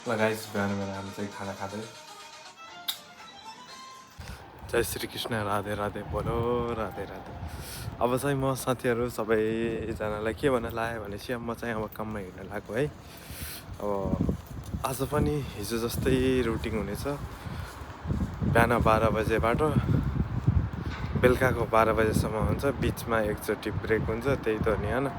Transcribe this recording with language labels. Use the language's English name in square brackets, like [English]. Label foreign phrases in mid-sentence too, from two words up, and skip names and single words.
[Nepali] गाइस बिहान हामी चाहिँ खाना खाँदै जय श्री कृष्ण राधे राधे बोलो राधे राधे। अब चाहिँ म साथीहरू सबैजनालाई के भन्न लाग्यो भनेपछि म चाहिँ अब काममा हिँड्न लाग्यो है। अब आज पनि हिजो जस्तै रुटिन हुनेछ। बिहान 12 बजेबाट बेलुकाको 12 बजेसम्म हुन्छ, बिचमा एकचोटि ब्रेक हुन्छ, त्यही त नि होइन।